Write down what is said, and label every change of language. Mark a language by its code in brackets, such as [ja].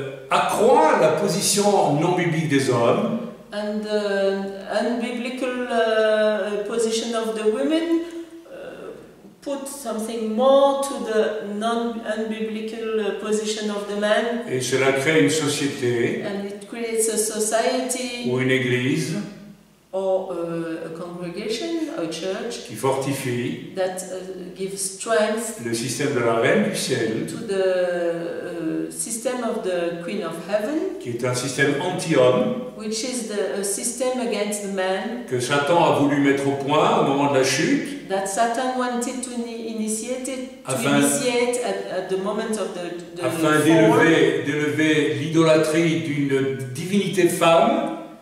[fr] accroît la position non biblique des hommes. [en] And the unbiblical position of the women put something more to the non-unbiblical position of the man. [fr] Et cela crée une société [en] And it creates a society [fr] ou une église [en] or a congregation, a church [fr] qui fortifie [en] that gives strength [fr] le système de la Reine du ciel, [en] to the system of the Queen of Heaven, [fr] qui est un système anti-homme, [en] which is the system against the man [fr] que Satan a voulu mettre au point au moment de la chute, [en] that Satan wanted to initiate at the moment of the [fr] afin [en] fall, [fr] d'élever l'idolâtrie d'une divinité femme,